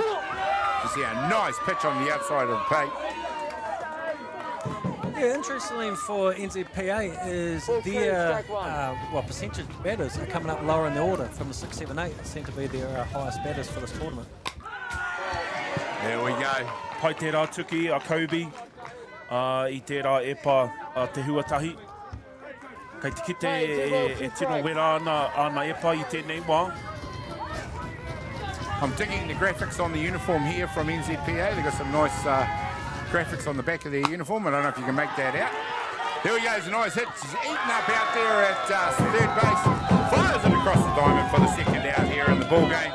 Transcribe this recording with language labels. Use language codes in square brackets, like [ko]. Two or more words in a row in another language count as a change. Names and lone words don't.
[en] You see a nice pitch on the outside of the plate. Yeah, interestingly for NZPA is their percentage batters are coming up lower in the order from the 6, 7, 8. It seem to be their highest batters for this tournament. There we go. [mi] Pai te rā tuki a Kobe, I te rā epa a Te Huatahi. Kei te kite e tino wera ana epa I tēnei wā. [en] I'm digging the graphics on the uniform here from NZPA. They've got some nice graphics on the back of their uniform. I don't know if you can make that out. There he goes, a nice hit. He's eaten up out there at third base. Fires it across the diamond for the second out here in the ball game.